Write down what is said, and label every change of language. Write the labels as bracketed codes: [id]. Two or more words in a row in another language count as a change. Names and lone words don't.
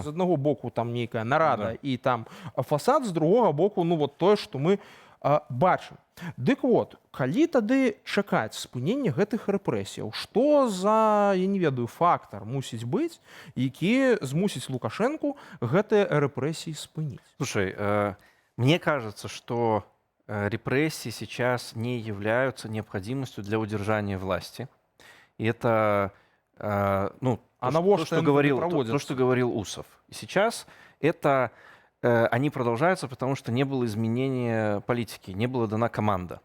[be] З аднаго боку там нейкая нарада і там фасад, з другога боку тое, што мы бачым. Дык вот, калі тады чакаць спынення гэтых рэпрэсіяў, што за, я не ведаю, фактар мусіць быць, які змусіць Лукашенку гэтыя рэпрэсіі спыніць? [ru] Слушай, мне кажется, что репрессии сейчас не являются необходимостью для удержания власти. И это то, что говорил Усов. И сейчас это они продолжаются, потому что не было изменения политики, не была дана команда.